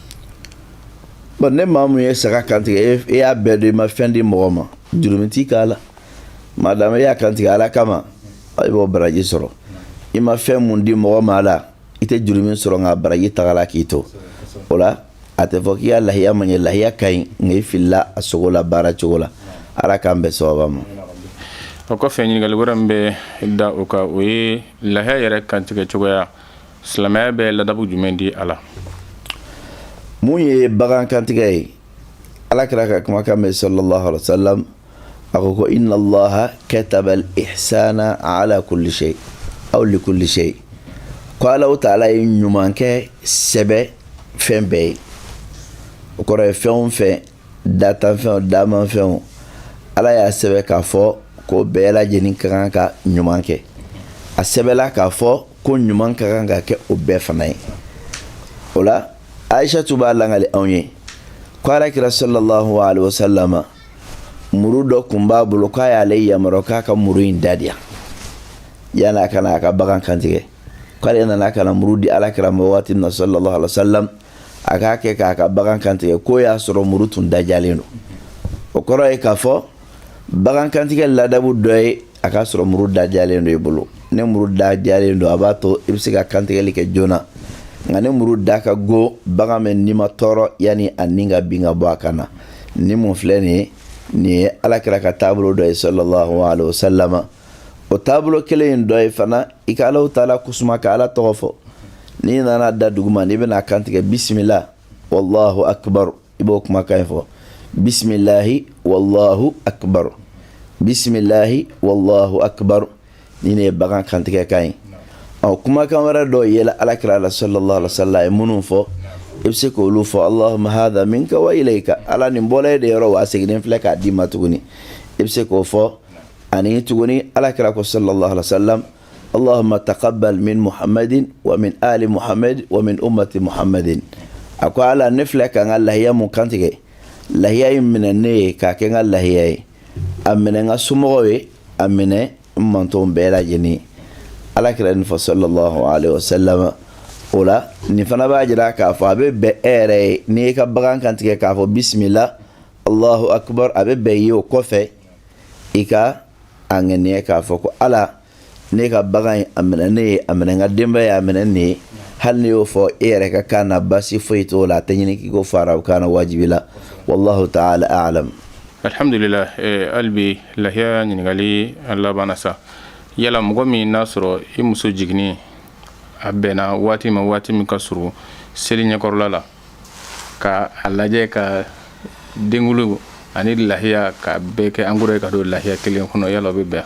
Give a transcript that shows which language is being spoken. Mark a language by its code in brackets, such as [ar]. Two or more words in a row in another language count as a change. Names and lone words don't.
[bm] Bon ne maa mun ye saga kantigɛ e y'a bɛɛ dɔn i ma fɛn di mɔgɔ ma jurumi t'i k'a la madame e y'a kantigɛ ala kama i b'o baraji sɔrɔ i ma fɛn mun di mɔgɔ ma la i tɛ jurumi sɔrɔ nka baraji tagala k'i to o la a tɛ fɔ k'i ka lahiya man ɲɛ lahiya ka ɲi nka i filila a sogo la baara cogo la ala k'an bɛɛ sababa ma. O kɔfɛ ɲininkali wɛrɛ min bɛ da o kan o ye lahiya yɛrɛ kantigɛ cogoya silamɛya bɛ ladabu jumɛn di a la. mun ye bagan kantigɛ ye ala kira ka kumakan mɛn [ar] صلى الله عليه وسلم [bm] a ko [ar] إن الله كتب الإحسان على كل شيء أو لكل شيء [bm] ko [ar] الله تعالى [bm] ye ɲuman kɛ sɛbɛ fɛn bɛɛ ye o kɔrɔ ye fɛn o fɛn datanfɛnw damanfɛnw ala y'a sɛbɛ k'a fɔ ko bɛɛ lajɛlen ka kan ka ɲuman kɛ a sɛbɛla k'a fɔ ko ɲuman ka kan ka kɛ o bɛɛ fana ye o la aishatu b'a langali anw ye ko alakira [ar] صلى الله عليه وسلم [bm] muru dɔ kun b'a bolo k'a y'ale yamaro k'a ka muru in dadiya yani a kana a ka bagan kantigɛ k'ale nana ka na muru di alakira ma waati na [ar] صلى الله عليه وسلم [bm] a k'a kɛ k'a ka bagan kantigɛ ko y'a sɔrɔ muru tun dajalen don o kɔrɔ ye k'a fɔ bagan kantigɛ ladabu dɔ ye a k'a sɔrɔ muru dajalen don i bolo ne muru dajalen don a b'a to i bɛ se ka kantigɛli kɛ joona nka ne muru da ka go bagan mɛ n'i ma tɔɔrɔ yani a ni ka bin ka bɔ a kan na ni mun filɛ nin ye nin ye alakira ka taabolo dɔ ye [ar] صلى الله عليه وسلم [bm] o taabolo kelen in dɔ ye fana i ka alaw taala kusuma ka ala tɔgɔ fɔ n'i nana da duguma n'i bɛna kantigɛ [ar] بسم الله والله أكبر [bm] i b'o kumakan in fɔ [ar] بسم الله والله أكبر بسم الله والله أكبر [bm] ni ne ye bagan kantigɛ kan ye kumakan wɛrɛ dɔ yɛlɛ alakira la [ar] صلى الله عليه وسلم [bm] ye minnu fɔ i bɛ se k'olu fɔ [ar] اللهم هذا منك وإليك [bm] ala nin bɔla e de yɔrɔ wa a seginnen filɛ k'a d'i ma tuguni i bɛ se k'o fɔ ani tuguni alakira ko [ar] صلى الله عليه وسلم اللهم تقبل من محمد ومن آل محمد ومن أمة محمد [bm] a ko ala ne filɛ ka n ka lahiya mun kantigɛ lahiya in minɛ ne ye k'a kɛ n ka lahiya ye a minɛ n ka somɔgɔw ye a minɛ n mantɔn bɛɛ lajɛlen ye alakira nin fɔ [ar] صلى الله عليه وسلم [bm] o la nin fana b'a jira k'a fɔ a bɛ bɛn e yɛrɛ ye n'i y'i ka bagan kantigɛ k'a fɔ [ar] بسم الله الله أكبر [bm] a bɛ bɛn ye o kɔfɛ i ka a ŋaniya k'a fɔ ko ala ne ka bagan ye a minɛ ne ye a minɛ n ka denbaya ye a minɛ ne ye hali ni y'o fɔ e yɛrɛ ka kan na basi foyi t'o la a tɛ ɲini k'i ko fara o kan na wajibi la [ar] والله تعالى أعلم. [bm] Alhamdulillah hali bi lahiya ɲininkali labanna sa yala mɔgɔ min n'a sɔrɔ i muso jiginni a bɛnna waati ma waati min ka surun seli ɲɛkɔrɔla la ka a lajɛ ka denkulu ani lahiya ka bɛɛ kɛ angoro ye ka don lahiya kelen kɔnɔ yala o bɛ bɛn